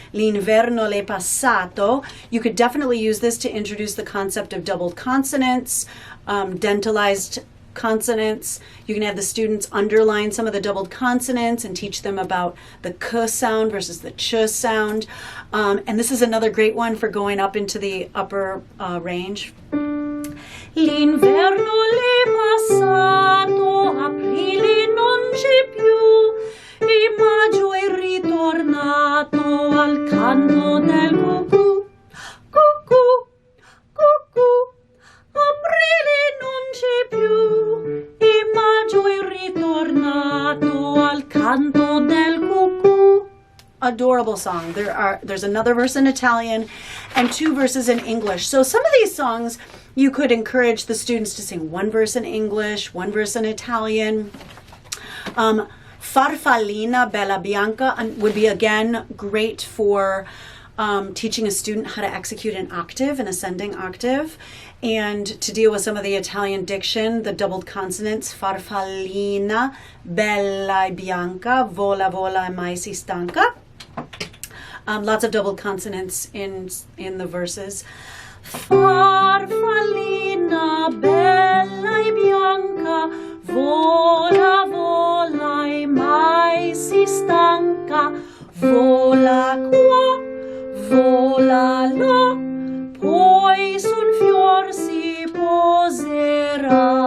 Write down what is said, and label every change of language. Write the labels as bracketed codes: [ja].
[it] L'inverno l'è passato. [en] You could definitely use this to introduce the concept of doubled consonants, dentalized consonants. You can have the students underline some of the doubled consonants and teach them about the k sound versus the ch sound. And this is another great one for going up into the upper range. [it] L'inverno l'è passato, aprile non c'è più, e maggio è ritornato al canto del cucù, cucù, cucù. Aprile non c'è più, e maggio è ritornato al canto del cucù. [en] Adorable song. There's another verse in Italian and 2 verses in English. So some of these songs you could encourage the students to sing 1 verse in English, 1 verse in Italian. Farfallina Bella Bianca would be again great for teaching a student how to execute an octave, an ascending octave, and to deal with some of the Italian diction, the doubled consonants, [it] farfallina, bella e bianca, vola vola e mai si stanca. [en] Lots of doubled consonants in the verses. [it] Farfallina, bella e bianca, vola vola e mai si stanca, vola qua, vola là, poi sul fior si poserà.